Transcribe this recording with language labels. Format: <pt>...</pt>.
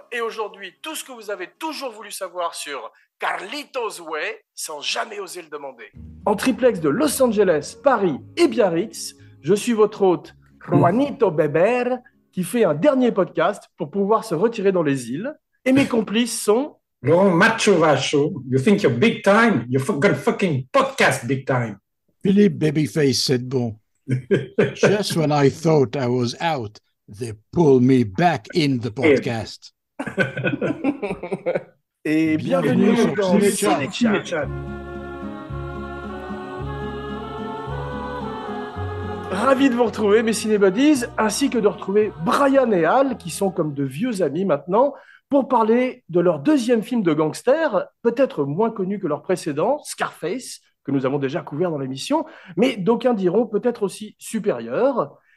<fr>Et aujourd'hui, tout ce que vous avez toujours voulu savoir sur Carlitos Way, sans jamais oser le demander. En triplex de Los Angeles, Paris et Biarritz, je suis votre hôte, Juanito Beber, qui fait un dernier podcast pour pouvoir se retirer dans les îles. Et mes complices sont...</fr> <en>Laurent Macho Vacho, you think you're big time? You're gonna fucking podcast big time.</en> <fr>Philippe Babyface Sedbon.</fr> <en>Just when I thought I was out, they pull me back in the podcast.</en> <fr>Et bienvenue dans CinéChat. Ravi de vous retrouver, mes cinébuddies, ainsi que de retrouver Brian et Al, qui sont comme de vieux amis maintenant, pour parler de leur deuxième film de gangster, peut-être moins connu que leur précédent, Scarface, que nous avons déjà couvert dans l'émission, mais d'aucuns diront peut-être aussi supérieur.</fr>